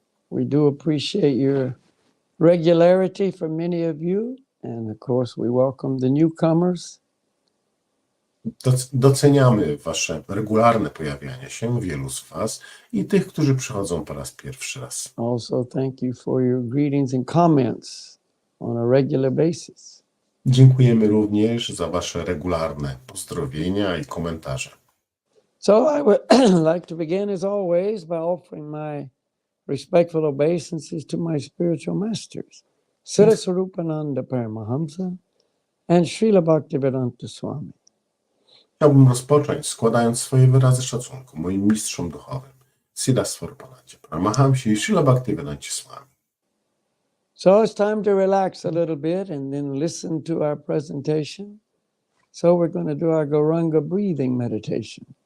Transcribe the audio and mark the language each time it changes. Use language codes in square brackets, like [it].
[en] We do appreciate your regularity for many of you. And of course, we welcome the newcomers. [pl] Doceniamy Wasze regularne pojawianie się, wielu z Was, i tych, którzy przychodzą po raz pierwszy raz. [en] Also, thank you for your greetings and comments on a regular basis. [pl] Dziękujemy również za Wasze regularne pozdrowienia i komentarze. [en] So I would like to begin, as always, by offering my respectful obeisances to my spiritual masters, Siddhaswarupananda Paramahamsa and Srila Bhaktivedanta Swami. [pl] Chciałbym rozpocząć składając swoje wyrazy szacunku moim mistrzom duchowym, Siddhaswarupanandzie Paramahamsie i Srila Bhaktivedancie Swami. [en] So it's time to relax a little bit and then listen to our presentation. So we're going to do our Gauranga breathing meditation.